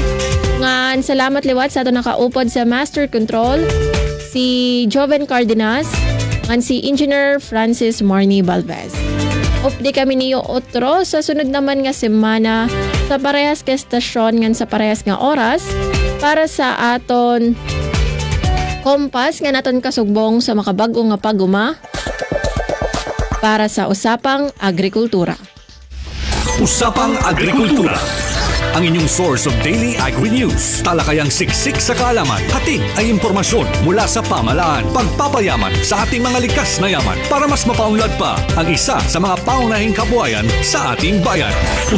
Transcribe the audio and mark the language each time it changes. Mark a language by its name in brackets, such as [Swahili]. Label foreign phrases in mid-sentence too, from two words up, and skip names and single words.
[Waray] Ngan salamat liwat sa aton nakaupod sa master control, si Joven Cardenas, ngan si Engineer Francis Marnie Balvez. Updi kami niyo otro sa sunod naman nga semana sa parehas ka estasyon ngan sa parehas nga oras para sa aton kompas nga naton kasugbong sa makabag-o nga paguma para sa Usapang Agrikultura. Usapang Agrikultura. [Filipino] Ang inyong [English] source of daily agri-news. [Filipino] Talakayang siksik sa kaalaman. Hatid ay impormasyon mula sa pamahalaan. Pagpapayaman sa ating mga likas na yaman para mas mapaunlad pa ang isa sa mga paunahing kabuhayan sa ating bayan.